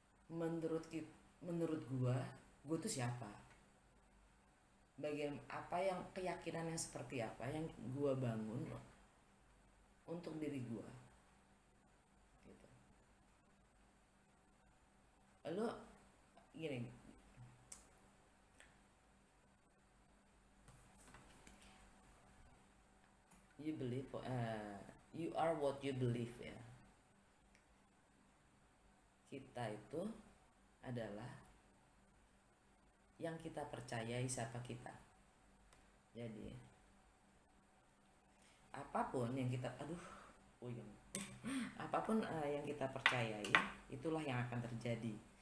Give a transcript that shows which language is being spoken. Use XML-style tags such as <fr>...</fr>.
<id>Menurut gua tuh siapa? Bagian apa yang keyakinan yang seperti apa yang gue bangun untuk diri gue gitu. Lo gini,</id> <en>you believe, you are what you believe ya.</en> <id>Kita itu adalah yang kita percayai siapa kita. Jadi apapun yang kita puyeng apapun yang kita percayai, itulah yang akan terjadi.</id>